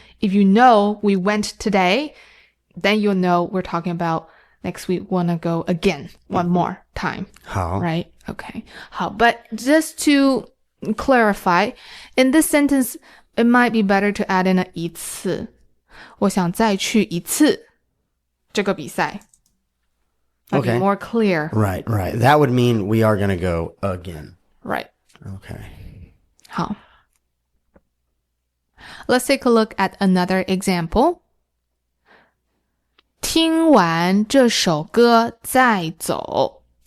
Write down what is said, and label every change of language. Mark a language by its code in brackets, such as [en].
[en] If you know we went today, then you'll know we're talking about next week we want to go again one more time. [zh] 好. [en] Right? Okay. [zh] 好. [en] But just to clarify, in this sentence, it might be better to add in a 一次. [zh] 我想再去一次这个比赛. [en] Might be more clear. Right. That would mean we are going to go again. Right. Okay. [zh] 好. [en] Let's take a look at another example. [zh] 听完这首歌再走.